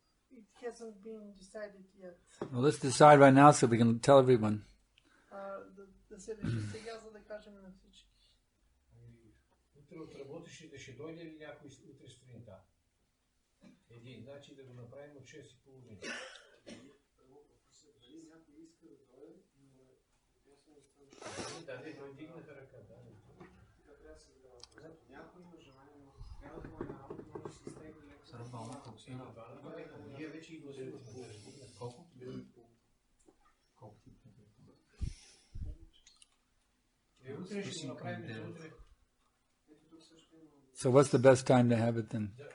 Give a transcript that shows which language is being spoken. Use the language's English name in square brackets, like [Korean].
[English] It hasn't been decided yet. Well, let's decide right now so we can tell everyone. [Bulgarian] Да се реши сега, за да кажем на всички. Утре от работещите ще дойде ли някой утре сутринта? Един, значи да го направим от 6:30. Да, не, той дигнаха ръка, да. Някой има желание, но трябва да бъде на работа, може да се изтегли леко. Сърбална, колко си? Вие вече и гласувате. Колко? Колко ти? Утре ще го направим за утре. [English] So what's the best time to have it then?